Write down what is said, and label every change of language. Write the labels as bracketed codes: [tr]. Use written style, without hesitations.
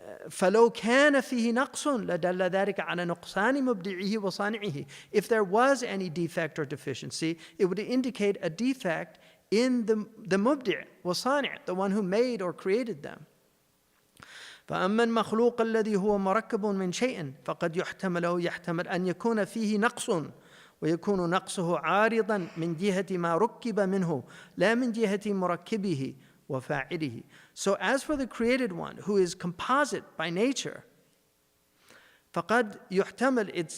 [ar] فلو كان فيه نقص لدل ذلك على نقصان مبدعه وصانعه. [en] If there was any defect or deficiency, it would indicate a defect in the mubdi' وصانع, the one who made or created them. [ar] فأما المخلوق الذي هو مركب من شيء فقد يحتمل أن يكون فيه نقص ويكون نقصه عارضا من جهة ما ركب منه لا من جهة مركبه وفاعله. [en] So as for the created one who is composite by nature, [ar] فقد يحتمل